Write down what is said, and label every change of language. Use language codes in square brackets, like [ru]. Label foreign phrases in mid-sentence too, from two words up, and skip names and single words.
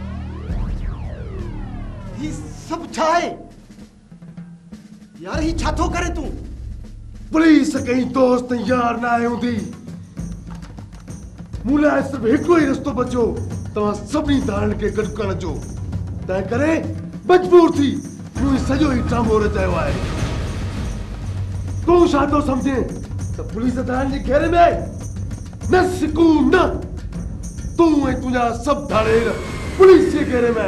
[sd] ये सब छा है यार? ही छा थो करे तू? पुलिस कहीं दोस्त यार ना आहे हूंदी। मूं लाइ सिर्फ़ु हिकिड़ो ई रस्तो बचियो, तव्हां सभिनी धारनि खे गॾु करण जो। तंहिं करे मजबूर थी मूं सॼो ई ड्रामो रचायो आहे। तूं छा थो सम्झे त पुलिस धारनि जे घेरे में न सिकू न, तूं ऐं तुंहिंजा सभु धाड़ेर पुलिस जे घेरे में।